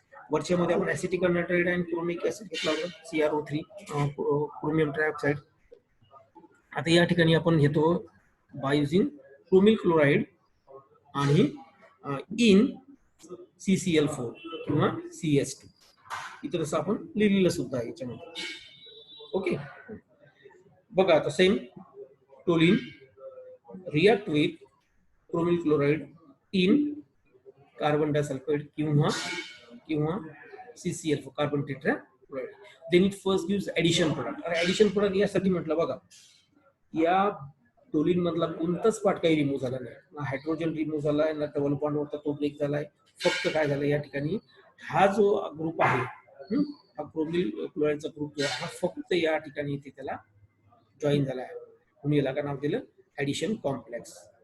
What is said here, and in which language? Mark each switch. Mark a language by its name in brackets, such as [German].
[Marathi] वरच्यामध्ये आपण acetic anhydride आणि chromic acid घेतला होता CrO3 क्रोमियम ट्रायऑक्साइड. आता या ठिकाणी आपण घेतो [English] by using [Marathi] क्रोमिक क्लोराइड आणि इन CCl4 किंवा CS2 इथं तसं आपण लिहिलेलं सुद्धा आहे याच्यामध्ये. [English] okay, [Marathi] बघा आता [English] Same toluene react with chromyl chloride in carbon disulphide किंवा CCl4 carbon tetrachloride. Then it first gives addition product. [Marathi] Addition product यासाठी म्हटलं बघा या टोलिन मधला कोणताच पार्ट काही रिमूव्ह झाला नाही, ना हायड्रोजन रिमूव्ह झालाय ना डबल बॉन्ड होता तो ब्रेक झालाय. फक्त काय झालं या ठिकाणी हा जो ग्रुप आहे हा क्रोमिल क्लोराइडचा ग्रुप हा फक्त या ठिकाणी इथे त्याला जॉईन झाला आहे म्हणून याला काय नाव दिलं ऍडिशन कॉम्प्लेक्स.